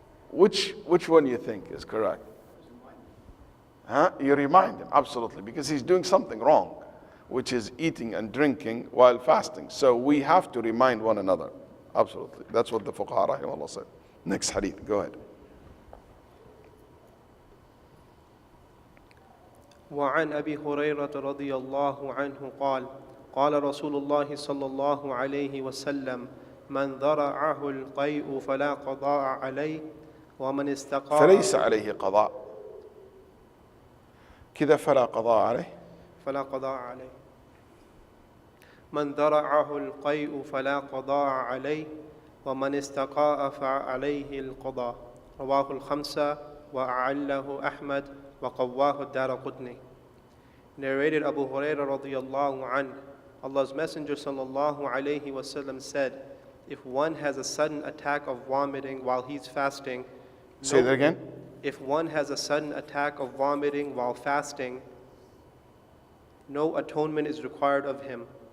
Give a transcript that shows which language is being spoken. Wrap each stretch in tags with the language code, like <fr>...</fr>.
<en>Which one you think is correct? You remind him, absolutely, because he's doing something wrong, which is eating and drinking while fasting. So we have to remind one another. Absolutely. That's what the fuqaha rahimahullah said. Next hadith, go ahead.</en> <ar>وعن أبي هريرة رضي الله عنه قال قال رسول الله صلى الله عليه وسلم من ذرعه القيء فلا قضاء عليه ومن استقاء فليس عليه قضاء كذا فلا قضاء عليه فلا قضاء عليه من ذرعه القيء فلا قضاء عليه ومن استقاء فعليه القضاء رواه الخمسة وأعله أحمد وقواه الدارقطني.</ar> <en>Narrated Abu Hurairah radiyallahu anhu, Allah's Messenger sallallahu alayhi wasallam said, if one has a sudden attack of vomiting while he's fasting, Say that again. If one has a sudden attack of vomiting while fasting, no atonement is required of him.</en>